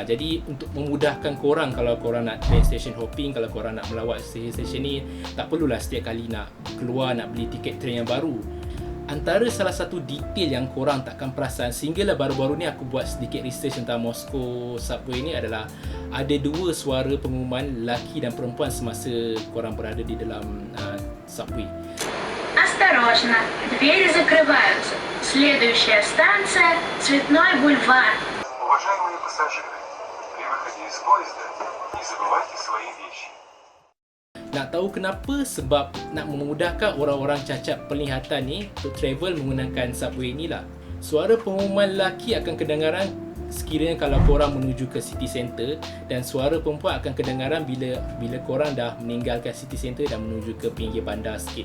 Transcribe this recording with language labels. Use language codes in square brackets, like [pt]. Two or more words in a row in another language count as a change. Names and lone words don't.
[ms] Jadi untuk memudahkan korang kalau korang nak [en] train station hopping, [ms] kalau korang nak melawat station ni, tak perlulah setiap kali nak keluar nak beli tiket train yang baru. Antara salah satu detail yang korang takkan perasan sehinggalah baru-baru ni aku buat sedikit research tentang Moscow subway ni adalah ada dua suara pengumuman lelaki dan perempuan semasa korang berada di dalam subway. [ru] Осторожно, двери закрываются. Следующая станция – Цветной бульвар. Уважаемые пассажиры, при выходе из поезда не забывайте свои вещи. [ms] Nak tahu kenapa? Sebab nak memudahkan orang-orang cacat penglihatan ni untuk travel menggunakan subway ni lah. Suara pengumuman lelaki akan kedengaran sekiranya kalau korang menuju ke [en] city centre, [ms] dan suara perempuan akan kedengaran bila korang dah meninggalkan [en] city centre [ms] dan menuju ke pinggir bandar sikit.